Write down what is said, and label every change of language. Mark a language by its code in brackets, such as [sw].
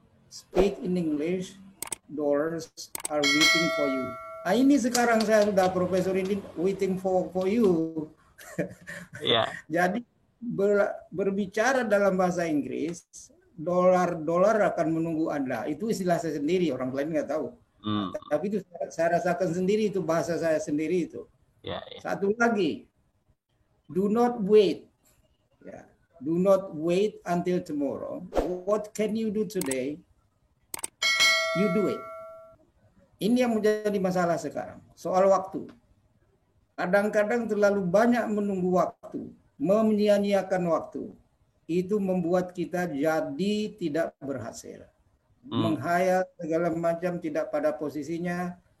[en] Speak in English, dollars are waiting for you. [id] Nah, ini sekarang saya sudah profesor ini [en] waiting for you. Yeah. [id] Jadi berbicara dalam bahasa Inggris, dolar akan menunggu Anda. Itu istilah saya sendiri, orang lain nggak tahu. Tapi itu saya rasakan sendiri, itu bahasa saya sendiri itu. [en] Yeah. [id] Satu lagi, [en] do not wait. Yeah. Do not wait until tomorrow. What can you do today? You do it. [id] Ini yang menjadi masalah sekarang. Soal waktu. Kadang-kadang terlalu banyak menunggu waktu, menyia-nyiakan waktu. Itu membuat kita jadi tidak berhasil. Menghayal segala macam tidak pada posisinya.